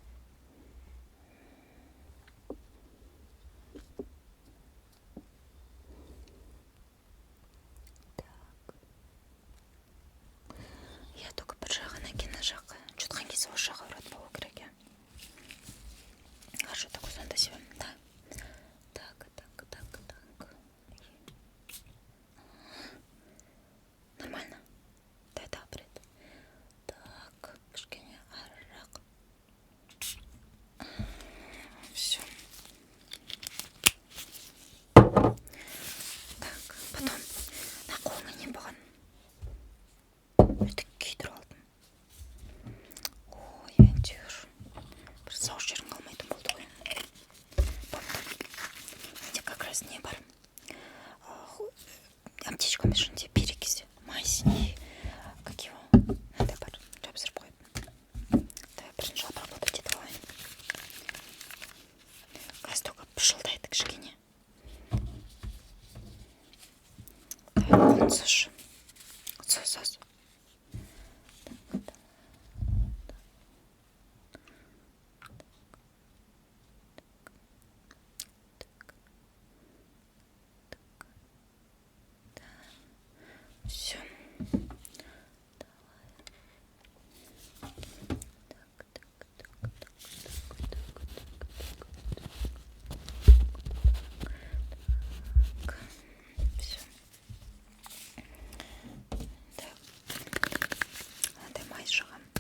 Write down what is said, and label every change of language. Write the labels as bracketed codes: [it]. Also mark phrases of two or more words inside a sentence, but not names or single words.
[ru] Я только [kk] бір жағына екен, мына жаққа. Жұтқан кезде осы жағы ауырады болу керек. [ru] Хорошо, так [kk] сонда себем. Да. [ru] Так. Нормально. Дай бред. [kk] Так, кішкене арырақ. [ru] Все. Так, потом на [kk] қолыңа не болған? Өтік күйдіріп алдым. Ой, әйтеуір. Бір сау жерің қалмайтын болды ғой. Менде [ru] как раз [kk] не бар. Аптечканың ішінде [ru] перекись, мазь и как его? [kk] Надо бар. Жабыстырып қойып. Давай бірінші обработать етіп алайын. Қазір только пышылдайды кішкене. Давай қолын сос. Сос. Все. [ru] Все. Так. Надо мазь [kk] жағам.